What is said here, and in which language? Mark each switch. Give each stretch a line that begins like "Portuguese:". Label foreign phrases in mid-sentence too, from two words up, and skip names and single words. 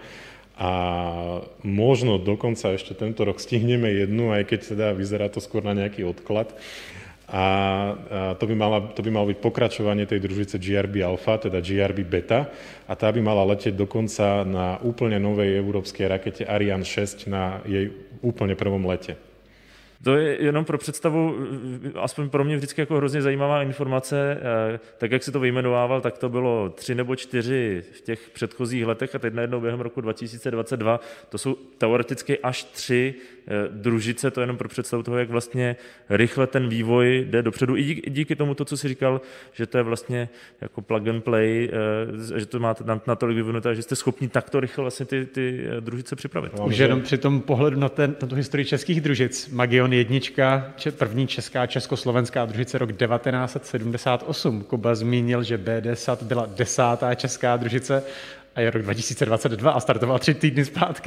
Slovak: A možno dokonca ešte tento rok stihneme jednu, aj keď teda vyzerá to skôr na nejaký odklad. A to by malo byť pokračovanie tej družice GRB Alpha, teda GRB Beta. A tá by mala letieť dokonca na úplne novej európskej rakete Ariane 6 na jej úplne prvom lete.
Czech: To je jenom pro představu, aspoň pro mě vždycky jako hrozně zajímavá informace. Tak, jak si to vyjmenovával, tak to bylo 3 nebo 4 v těch předchozích letech a teď najednou během roku 2022 to jsou teoreticky až 3 družice, to je jenom pro představu toho, jak vlastně rychle ten vývoj jde dopředu. I díky tomu, co si říkal, že to je vlastně jako
English: plug and play,
Czech: že to máte natolik vyvinuté, že jste schopni takto rychle vlastně ty družice připravit. Už jenom při tom pohledu na tu historii českých družic. Magion 1, první česká československá družice rok 1978. Kuba zmínil, že BDSAT byla 10. česká družice a je rok 2022 a startoval 3 týdny zpátky.